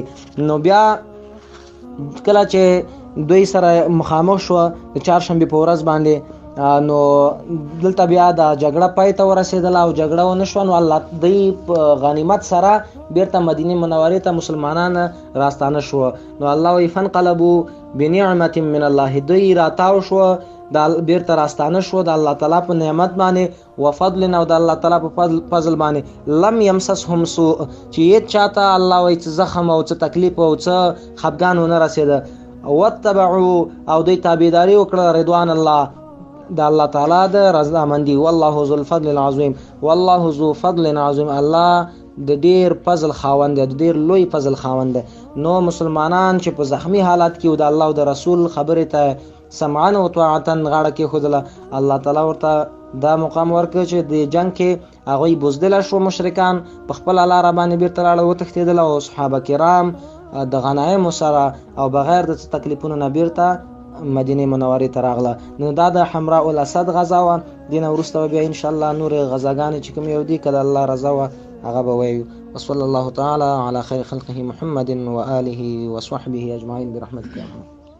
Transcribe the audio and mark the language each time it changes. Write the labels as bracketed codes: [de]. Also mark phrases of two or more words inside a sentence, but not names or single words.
[ps] نو بیا کله چې دوی سره مخامخ شوه د چهارشنبې په ورځ باندې، نو دلته بیا د جګړه پای ته ورسېدله او جګړه ونه شوه. نو الله دوی په غنیمت سره بیرته مدینې منورې ته مسلمانان راستانه شوه. نو الله وایي [ar] فانقلبوا بنعمة من الله، [ps] دوی راتاو شوه د بیرته راستانه شو د الله تعالی په نعمت باندې وفضل او د الله تعالی په فضل باندې [ar] لم يمسسهم سوء [ps] چې هیڅ چاته الله وایي څه زخم او څه تکلیف او څه خفګان ونه رسېده واتبعوا او دوی تابعداري وکړه [ar] رضوان الله [ps] د الله تعالی د رضامندي [ar] والله ذو الفضل العظیم والله ذو فضل عظیم [ps] الله د ډیر فضل خاوند د ډیر لوی فضل خاوند نو مسلمانان چې په زخمی حالت کې د الله او د رسول خبرې ته سمعا او طاعتا غاړه کې خودله الله تعالی ورته دا مقام ورکړ چې د جنگ کې هغه بوزدل شو مشرکان په خپل لار باندې بیرته لاړ وتښتیدل او صحابه کرام د غنایم سره او بغیر د تکلیفونو نه بیرته مدینه منورې ته راغله نو دا د حمراء الاسد غزا وه دینه وروسته بیا [ar] ان شاء الله [ps] نور غزاګانې چې کوم یو دي که د الله رضا وه هغه به وایو [ar] وصلی الله تعالی علی خیر خلقه محمد و آله و صحبه اجمعین برحمتک یا رحمن